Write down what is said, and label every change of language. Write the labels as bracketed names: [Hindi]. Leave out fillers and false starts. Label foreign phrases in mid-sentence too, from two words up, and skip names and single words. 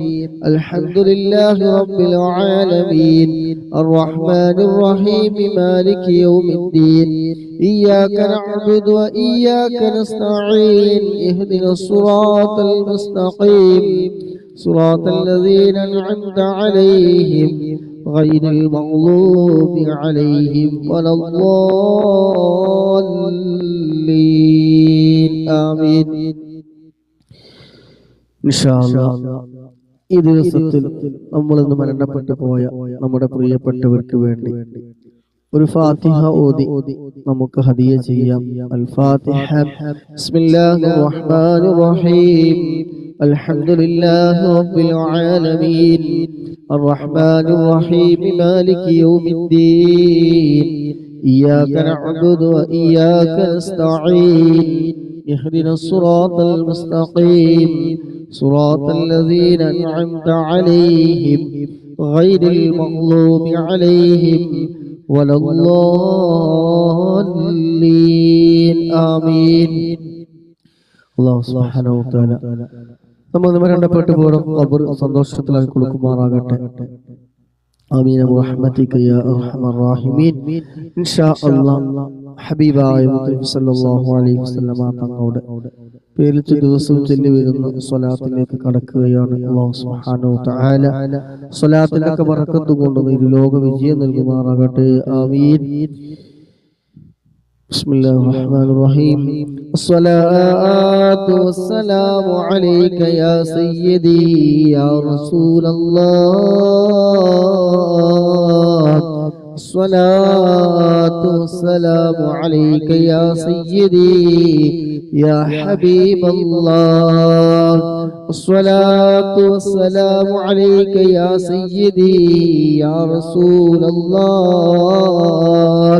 [Arabic] الحمد لله رب العالمين الرحمن الرحيم مالك يوم الدين إياك نعبد وإياك نستعين اهدنا الصراط المستقيم صراط الذين أنعمت عليهم غير المغضوب عليهم ولا الضالين. [Malayalam] آمين. [Arabic] إن شاء الله [Malayalam] ഈ ദിവസത്തിൽ നമ്മൾ ഇന്ന് മരണപ്പെട്ടു പോയ നമ്മുടെ പ്രിയപ്പെട്ടവർക്ക് വേണ്ടി ഒരു ഫാത്തിഹ ഓതി നമുക്ക് ഹദിയ ചെയ്യാം. [Arabic] الفاتحة. بسم الله الرحمن الرحيم. الحمد لله رب العالمين الرحمن الرحيم مالك يوم الدين إياك نعبد وإياك نستعين اهدنا الصراط المستقيم صراط الذين أنعمت عليهم غير المغضوب عليهم ولا الضالين. آمين. الله سبحانه وتعالى [Malayalam] നമ്മൾ മരണപ്പെട്ടു പോയ ഖബർ സന്തോഷത്തിലാക്കി കൊടുക്കുമാറാകട്ടെ. [Arabic] آمين برحمتك يا أرحم الراحمين. إن شاء الله [Malayalam] ഹബീബായ മുഹമ്മദ് [Arabic] صلى الله عليه وسلم [Malayalam] തങ്ങളുടെ പേരിൽ ദിവസവും ചൊല്ലി വരുന്ന സ്വലാത്തിലേക്ക് കടക്കുകയാണ്. [Arabic] الله سبحانه وتعالى [Malayalam] സ്വലാത്തിനൊക്കെ ബറക്കത്ത് കൊണ്ട് ഇരുലോക വിജയം നൽകുമാറാകട്ടെ. [Arabic] آمين. بسم الله الرحمن الرحيم. الصلاة والسلام عليك يا سيدي يا رسول الله الصلاة والسلام عليك يا سيدي يا حبيب الله. الصلاة والسلام عليك يا سيدي يا رسول الله.